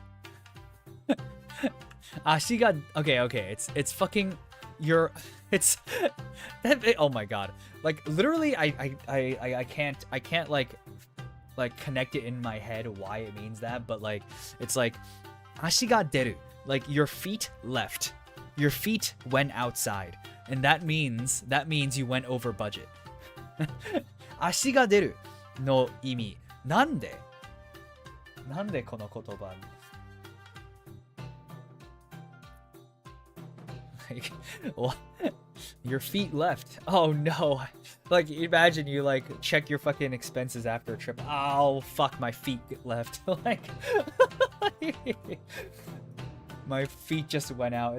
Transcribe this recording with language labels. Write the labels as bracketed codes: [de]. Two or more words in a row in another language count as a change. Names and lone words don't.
[ja] 足が okay. [en] It's fucking it's oh my god. Like literally I can't like connect it in my head why it means that, but like it's like [ja] 足が出る. [en] Like your feet left. Your feet went outside. And that means you went over budget. [ja] 足が出るの意味。なんで? なんでこの言葉 [en] like what? Your feet left. Oh no. Like imagine you like check your fucking expenses after a trip. Oh fuck, my feet left. Like my feet just went out.